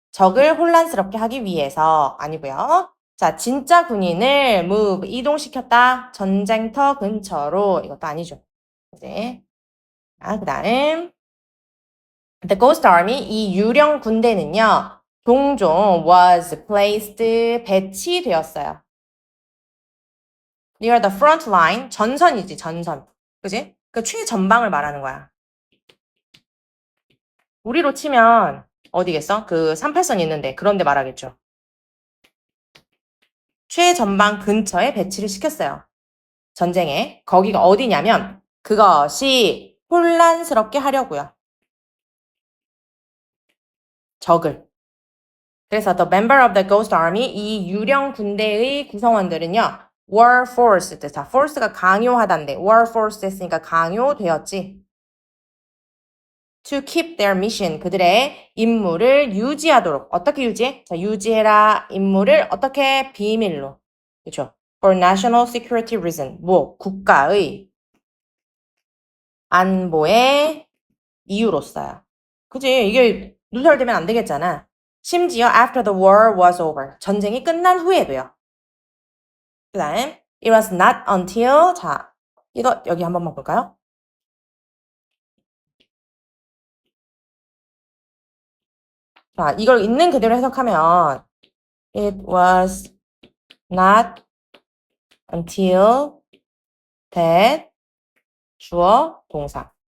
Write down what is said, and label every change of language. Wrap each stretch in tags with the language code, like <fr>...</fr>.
<ko>적을 혼란스럽게 하기 위해서. 아니고요. 자, 진짜 군인을 move, 이동시켰다. 전쟁터 근처로. 이것도 아니죠. 이제. 그 다음.</ko> <en>The Ghost Army,</en> <ko>이 유령 군대는요.</ko> <en>종종 was placed,</en> <ko>배치되었어요.</ko> <en>Near the front line,</en> <ko>전선이지, 전선. 그지? 그 최전방을 말하는 거야. 우리로 치면 어디겠어? 그 38선 있는데 그런데 말하겠죠. 최전방 근처에 배치를 시켰어요. 전쟁에. 거기가 어디냐면 그것이 혼란스럽게 하려고요. 적을.</ko> <en>그래서 the member of the Ghost Army,</en> <ko>이 유령 군대의 구성원들은요.</ko> <en>were forced.</en> <ko>자, force가 강요하다인데</ko> <en>were forced</en> <ko>했으니까 강요되었지.</ko> <en>to keep their mission.</en> <ko>그들의 임무를 유지하도록. 어떻게 유지해? 자, 유지해라. 임무를 어떻게? 비밀로. 그렇죠?</ko> <en>For national security reason.</en> <ko>뭐 국가의 안보의 이유로서요. 그지? 이게 누설되면 안 되겠잖아.</ko> <en>심지어 after the war was over.</en> <ko>전쟁이 끝난 후에도요. 그 다음</ko> <en>it was not until</en> <ko>자 이거 여기 한 번만 볼까요? 자 이걸 있는 그대로 해석하면</ko> <en>it was not until that</en> <ko>주어 동사.</ko>